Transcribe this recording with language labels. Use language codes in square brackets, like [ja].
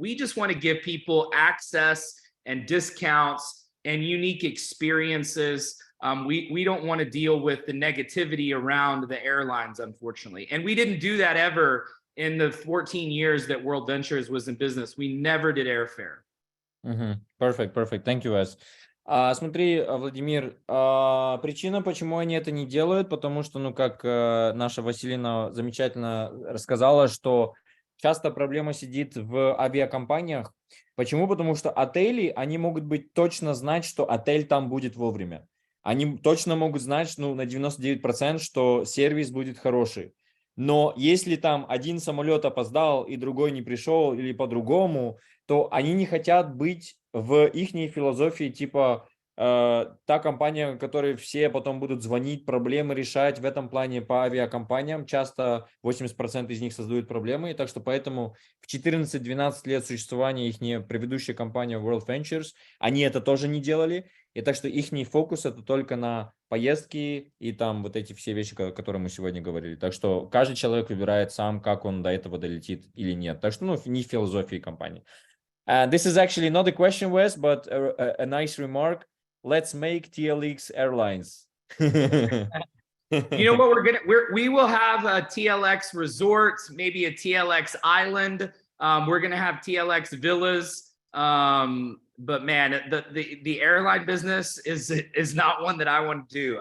[en] We just want to give people access and discounts and unique experiences. We don't want to deal with the negativity around the airlines, unfortunately. And we didn't do that ever in the 14 years that World Ventures was in business. We never did airfare. Perfect. Thank you, Wes. [ru] Смотри, Владимир, причина, почему они это не делают, потому что, ну, как наша Василина замечательно рассказала, что часто проблема сидит в авиакомпаниях. Почему? Потому что отели, они могут быть точно знать, что отель там будет вовремя. Они точно могут знать, ну, на 99%, что сервис будет хороший. Но если там один самолет опоздал и другой не пришел или по-другому, то они не хотят быть в ихней философии, типа та компания, которой все потом будут звонить, проблемы решать. В этом плане по авиакомпаниям часто 80% из них создают проблемы. И так что поэтому в 14-12 лет существования их предыдущая компания World Ventures, они это тоже не делали. И так что ихний фокус это только на поездки и там вот эти все вещи, о которых мы сегодня говорили. Так что каждый человек выбирает сам, как он до этого долетит или нет. Так что, ну, не философии компании. [en] This is actually not a question, Wes, but a nice remark. Let's make TLX airlines. You know what we will have a TLX resort, maybe a TLX island. We're gonna have TLX villas. But man, the airline business is not one that I want to do.